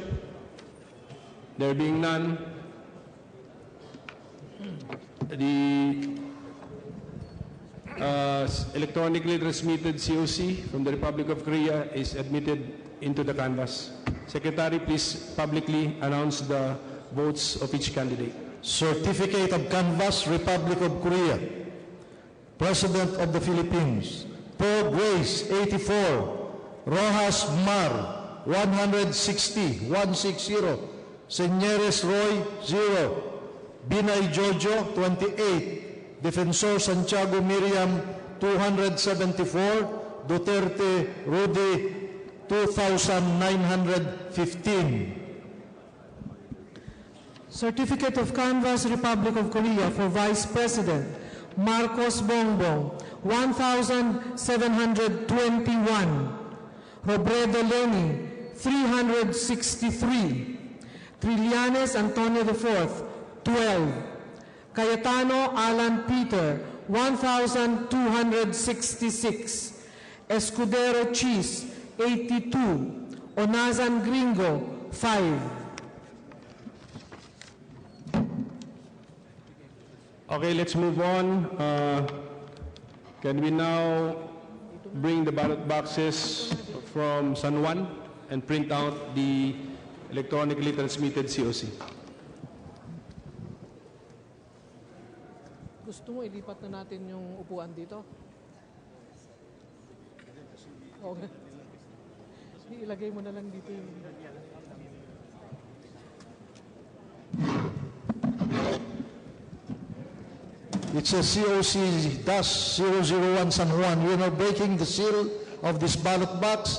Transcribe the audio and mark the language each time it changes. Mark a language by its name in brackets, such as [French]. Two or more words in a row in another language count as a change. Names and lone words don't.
[English] There being none, the electronically transmitted COC from the Republic of Korea is admitted into the canvas. Secretary, please publicly announce the votes of each candidate. Certificate of Canvas, Republic of Korea. President of the Philippines, Paul Grace, 84. Rojas Mar, 160. Señores Roy, 0. Binay Jojo, 28. Defensor Santiago Miriam, 274. Duterte Rudy, 2,915. Certificate of Canvas, Republic of Korea for Vice President Marcos Bongbong, 1,721. Robredo Lenny, 363. Trillanes Antonio IV, 12. Cayetano Alan Peter, 1,266. Escudero Cheese, 82. Onazan Gringo, 5. Okay, let's move on. Can we now bring the ballot boxes from San Juan and print out the electronically transmitted COC? [Filipino] Gusto mo ilipat na natin yung upuan dito? [English] Okay. [Filipino] Ilagay mo na lang dito yung... [English] It's a COC-001 San Juan. We are now breaking the seal of this ballot box.